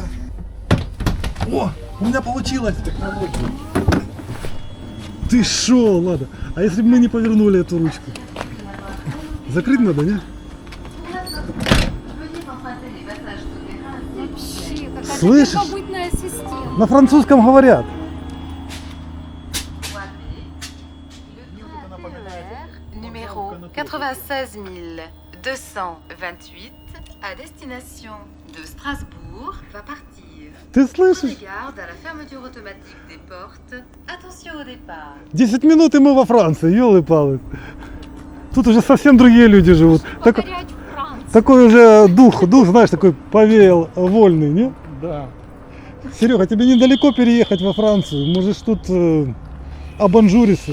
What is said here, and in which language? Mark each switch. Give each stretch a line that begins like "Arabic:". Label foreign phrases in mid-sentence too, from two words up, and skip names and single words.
Russian: О, у меня получилось. Ты шо, ладно. А если бы мы не повернули эту ручку? Закрыть надо, не? Вообще, какая-то Слышишь? первобытная система. На французском говорят.
French: Numéro 96 228 à destination de Strasbourg va partir.
Russian: Ты
French: Prenez
Russian: слышишь?
French: garde à la fermeture automatique des portes. Attention au départ.
Russian: 10 минут и мы во Франции, елы-палы. Тут уже совсем другие люди живут. Покорять Францию. Такой уже дух, знаешь, такой повеял вольный, не? Да. Серега, тебе недалеко переехать во Францию. Можешь тут абонжуриться.